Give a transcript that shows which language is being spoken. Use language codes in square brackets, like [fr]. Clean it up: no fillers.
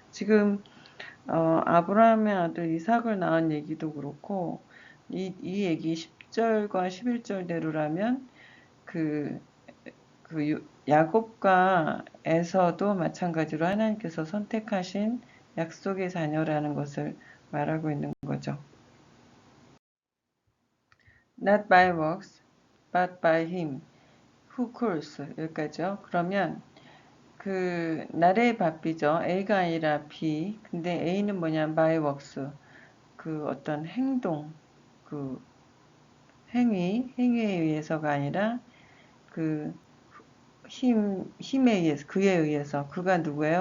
[ko] 지금 아브라함의 아들 이삭을 낳은 얘기도 그렇고 이 얘기 10절과 11절대로라면 그, 야곱과 에서도 마찬가지로 하나님께서 선택하신 약속의 자녀라는 것을 말하고 있는 거죠. [en] Not by works, but by him who calls. [ko] 여기까지요. 그러면 그 나레의 바삐죠. A가 아니라 B. 근데 A는 뭐냐? by works. 그 어떤 행동, 그 행위에 의해서가 아니라 그 힘에 의해서, 그에 의해서, 그가 누구예요?